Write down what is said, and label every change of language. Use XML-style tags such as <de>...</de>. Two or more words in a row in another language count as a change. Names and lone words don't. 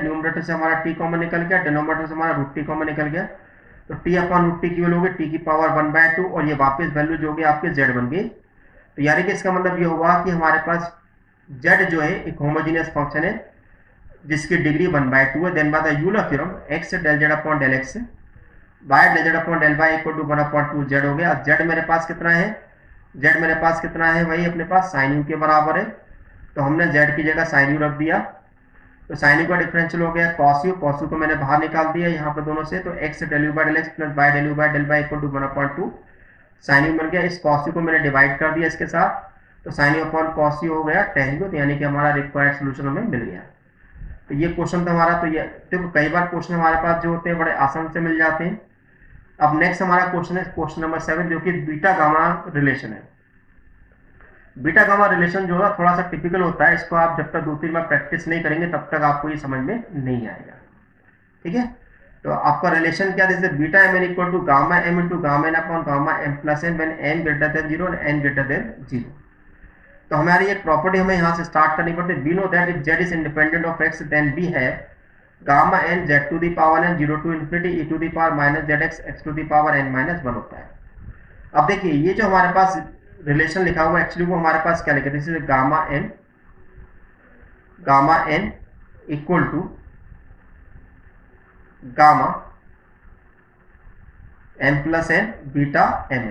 <hi>न्यूमरेटर से हमारा टी कॉमन निकल गया, डिनोमिनेटर से हमारा रूट टी कॉमन निकल गया। तो टी अपन रूट टी की वैल्यू होगी टी की पावर 1/2 और ये वापस वैल्यू जो होगी आपके z बन गई। तो यानी कि इसका मतलब ये होगा कि हमारे पास z जो है एक</hi> <en>homogeneous function</en> <hi>है जिसकी डिग्री 1/2 है।</hi> <en>then by the Euler theorem x del z upon del x by del z upon del y equal to 1/2 z</en> <hi>हो गया। z मेरे पास कितना है, z मेरे पास कितना है, वही अपने पास sin u के बराबर है। तो हमने z की जगह sin u रख दिया। तो sin u का डिफरेंशियल हो गया cos u, cos u को मैंने बाहर निकाल दिया यहाँ पर दोनों से।</hi> <en>तो x del u by del x plus y del u by del y equal to 1/2 sin u</en> <hi>मिल गया। इस cos u को मैंने डिवाइड कर दिया इसके साथ। तो</hi> <en>sin u upon cos u</en> <hi>हो गया tan u। तो यानी कि हमारा</hi> <en>required solution</en> <hi>हमें मिल गया। तो ये क्वेश्चन था हमारा। तो ये देखो कई बार क्वेश्चन हमारे पास जो होते हैं बड़े आसान से मिल जाते हैं। अब नेक्स्ट हमारा क्वेश्चन है</hi> <en>question number 7</en> <hi>जो कि</hi> <en>beta gamma relation</en> <hi>है।</hi> <en>beta gamma relation</en> <hi>जो है थोड़ा सा टिपिकल होता है। इसको आप जब तक 2-3 बार प्रैक्टिस नहीं करेंगे तब तक आपको ये समझ में नहीं आएगा। ठीक है, तो आपका रिलेशन क्या जैसे</hi> <en>beta m n equal to gamma m into gamma n upon gamma m plus n when n greater than 0</en> <hi>और</hi> <en>n greater than 0.</en> <hi>तो हमारी एक प्रॉपर्टी हमें यहाँ से स्टार्ट करनी पड़ती है।</hi> <en>we know that if z is independent of x then we have gamma n z to the power n 0 to infinity e to the power minus zx x to the power n minus 1</en> <hi>होता है। अब देखिए ये जो हमारे पास रिलेशन लिखा हुआ एक्चुअली वो हमारे पास क्या लिखा है,</hi> <en>this is gamma n equal to gamma m plus n beta mn.</en>